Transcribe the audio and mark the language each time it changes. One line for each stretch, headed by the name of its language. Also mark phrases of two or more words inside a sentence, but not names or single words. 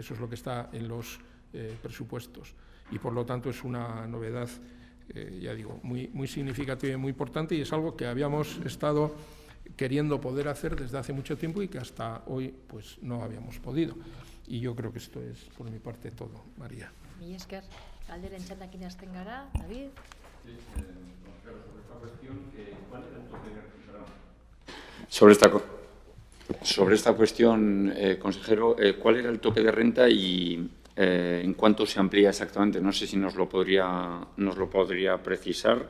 Spanish: Eso es lo que está en los presupuestos. Y por lo tanto es una novedad, ya digo, muy significativa y muy importante, y es algo que habíamos estado queriendo poder hacer desde hace mucho tiempo y que hasta hoy pues no habíamos podido. Y yo creo que esto es por mi parte todo, María.
Basque: Mila esker, galderen txandakin hasten gara, David.
Spanish: Sí, sobre esta cuestión, ¿cuál era el tope de renta? Sobre esta cuestión, consejero, ¿cuál era el tope de renta y en cuánto se amplía exactamente? No sé si nos lo podría precisar.